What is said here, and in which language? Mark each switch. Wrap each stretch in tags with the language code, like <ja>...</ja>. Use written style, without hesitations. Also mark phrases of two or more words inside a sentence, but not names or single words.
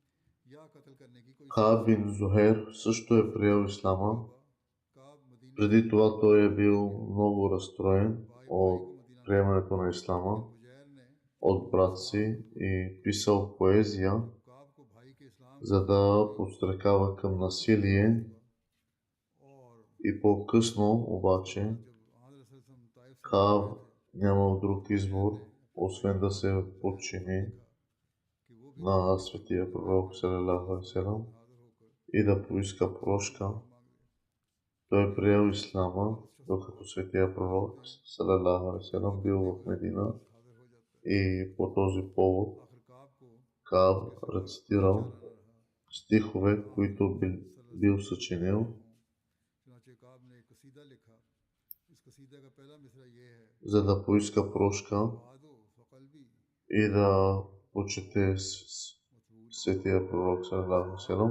<bg>Кааб бин Зухейр също е приел ислама. Преди това той е бил много разстроен от приемането на ислама от брат си и писал поезия, за да подстрекава към насилие, и по-късно обаче Кааб нямал друг избор, освен да се подчини на светия пророк</bg> <ar>صلى الله عليه وسلم</ar> <bg>и да поиска прошка. Той приел ислама, докато светия пророк</bg> <ar>صلى الله عليه وسلم</ar> <bg>бил в Медина, и по този повод Кааб рецитирал стихове, които бил съчинил, за да поиска прошка и да почете светия пророк</bg> <ar>صلى الله عليه وسلم.</ar>